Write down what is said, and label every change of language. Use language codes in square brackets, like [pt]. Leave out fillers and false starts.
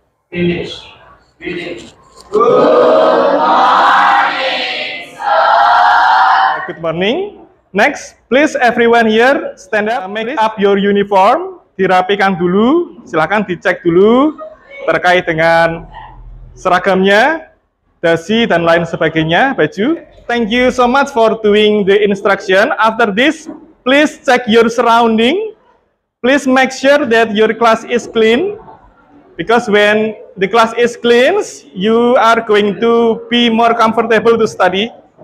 [en] Finish. Reading. Good morning, sir. Good morning. Next, please everyone here stand up, make up your uniform. [id] Dirapikan dulu, silahkan dicek dulu terkait dengan seragamnya, dasi dan lain sebagainya, baju. [en] Thank you so much for doing the instruction. After this, please check your surrounding. Please make sure that your class is clean, because when the class is clean, you are going to be more comfortable to study.